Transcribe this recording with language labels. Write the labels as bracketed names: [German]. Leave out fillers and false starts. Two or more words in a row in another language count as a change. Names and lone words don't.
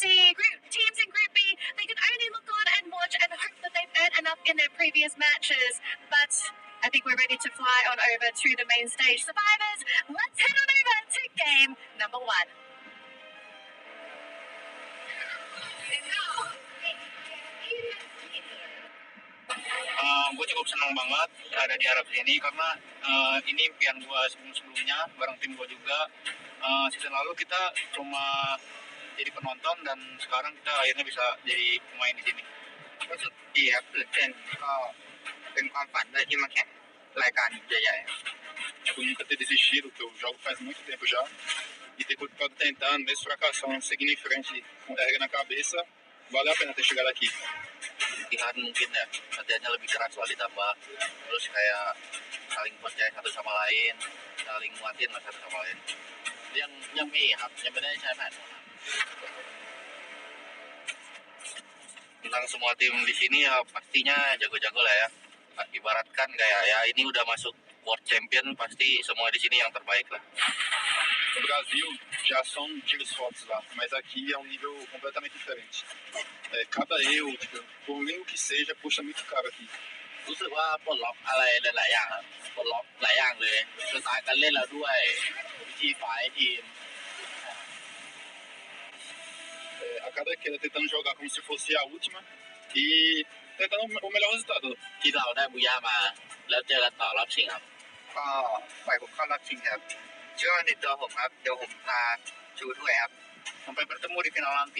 [English] Teams in Group B, they can only look on and watch and hope that they've earned enough in their previous matches. But I think we're ready to fly on over to the main stage. Survivors, let's head on over to game number 1. What you [Indonesian] cukup senang banget ada di Arab sini karena ini impian gue sebelumnya bareng tim gue juga. Season lalu kita cuma jadi penonton dan sekarang kita akhirnya bisa jadi pemain di sini. [Thai] รู้สึกดีครับตื่นเต้นก็เป็นความฝันเลยที่มาแข่งรายการใหญ่ๆ [Portuguese] por nunca ter desistido, porque eu jogo faz muito tempo já, e ter continuado tentando, mesmo fracassando, seguindo em frente, com regra na cabeça, valeu a pena ter chegado aqui. [Indonesian] Latihan mungkin ya, latihannya lebih keras lah ditambah, terus kayak saling percaya satu sama lain, saling nguatin lah satu sama lain. [Thai] ยังมีครับยังไม่ได้ใช้แผนครับ [Indonesian] Tentang semua tim di sini ya pastinya jago-jago lah ya. Ibaratkan kayak ya ini udah masuk [English] World Champion, [Indonesian] pasti semua di sini yang terbaik lah. [Portuguese] No Brasil já são tiros fortes lá, mas aqui é um nível completamente diferente. Cada erro, tipo, por mínimo que seja, puxa muito caro aqui. [Thai] รู้สึกว่าปลดล็อกอะไรหลายๆอย่างครับปลดล็อกหลายอย่างเลยสไตล์การเล่นเราด้วยวิธีฝ่ายทีม [Portuguese] A cada queda tentando jogar como se fosse a última e tentando o melhor resultado. [Thai] ที่เราได้บุย่ามาแล้วเจอกันต่อรอบชิงครับ ก็ฝ่ายผมเข้ารอบชิงครับ เชื่อในตัวผมครับเดี๋ยวผมพาชูด้วยครับ [Indonesian] Sampai bertemu di final nanti.